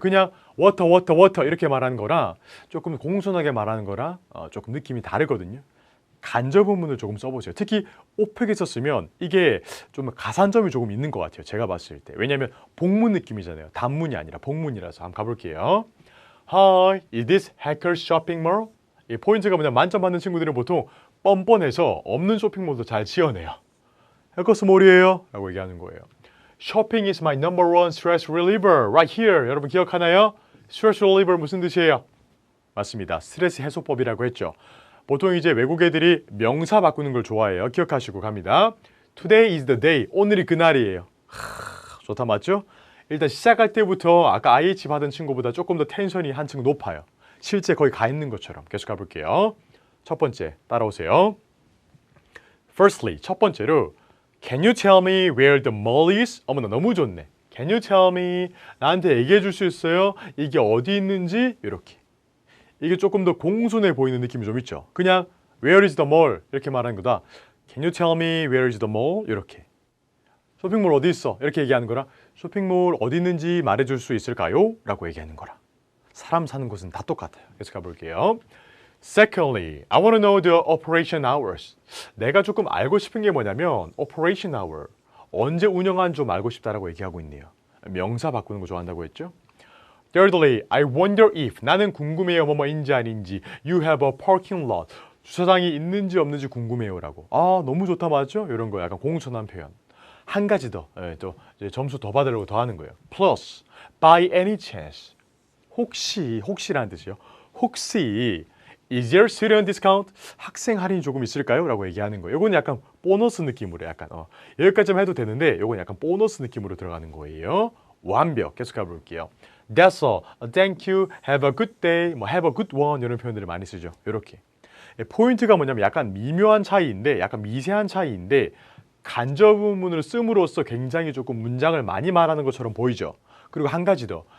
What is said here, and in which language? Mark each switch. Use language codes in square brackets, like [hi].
[ko] 그냥 워터 워터 워터 이렇게 말하는 거랑 조금 공손하게 말하는 거랑 조금 느낌이 다르거든요. 간접의문을 조금 써보세요. 특히 오펙에서 쓰면 이게 좀 가산점이 조금 있는 것 같아요. 제가 봤을 때. 왜냐하면 복문 느낌이잖아요. 단문이 아니라 복문이라서 한번 가볼게요. [en] Hi, is this Hackers Shopping Mall? [ko] 이 포인트가 뭐냐 만점 받는 친구들은 보통 뻔뻔해서 없는 쇼핑몰도 잘 지어내요. 해커스몰이에요 라고 얘기하는 거예요. [en] Shopping is my number one stress reliever right here. [ko] 여러분 기억하나요? Stress reliever 무슨 뜻이에요? 맞습니다. 스트레스 해소법이라고 했죠. 보통 이제 외국 애들이 명사 바꾸는 걸 좋아해요. 기억하시고 갑니다. [en] Today is the day. [ko] 오늘이 그날이에요. 좋다 맞죠? 일단 시작할 때부터 아까 IH 받은 친구보다 조금 더 텐션이 한층 높아요. 실제 거의 가 있는 것처럼. 계속 가볼게요. 첫 번째 따라오세요. [en] Firstly, [ko] 첫 번째로 [en] Can you tell me where the mall is? [ko] 어머나 너무 좋네. [en] Can you tell me? [ko] 나한테 얘기해 줄 수 있어요? 이게 어디 있는지? 이렇게. 이게 조금 더 공손해 보이는 느낌이 좀 있죠. [en] 그냥 Where is the mall? [ko] 이렇게 말하는 거다. [en] Can you tell me where is the mall? [ko] 이렇게. 쇼핑몰 어디 있어? 이렇게 얘기하는 거라 쇼핑몰 어디 있는지 말해줄 수 있을까요? 라고 얘기하는 거라. 사람 사는 곳은 다 똑같아요. 계속 가볼게요. [en] Secondly, I want to know the operation hours. [ko] 내가 조금 알고 싶은 게 뭐냐면 operation hour. 언제 운영하는지 좀 알고 싶다라고 얘기하고 있네요. 명사 바꾸는 거 좋아한다고 했죠? [en] Thirdly, I wonder if. [ko] 나는 궁금해요. 뭐뭐인지 아닌지. [en] You have a parking lot. [ko] 주차장이 있는지 없는지 궁금해요라고. 너무 좋다 맞죠? 이런 거 약간 공손한 표현. 한 가지 더, 또 이제 점수 더 받으려고 더 하는 거예요. [en] Plus, by any chance. [ko] 혹시라는 뜻이요. [en] 혹시 is there student discount? [ko] 학생 할인이 조금 있을까요? 라고 얘기하는 거예요. 이건 약간 보너스 느낌으로 약간 여기까지만 해도 되는데 이건 약간 보너스 느낌으로 들어가는 거예요. 완벽. 계속 가볼게요. [en] That's all. Thank you. Have a good day. [ko] 뭐 [en] have a good one [ko] 이런 표현들을 많이 쓰죠. 이렇게. 포인트가 뭐냐면 약간 미묘한 차이인데 약간 미세한 차이인데 간접의문을 씀으로써 굉장히 조금 문장을 많이 말하는 것처럼 보이죠. 그리고 한 가지 더.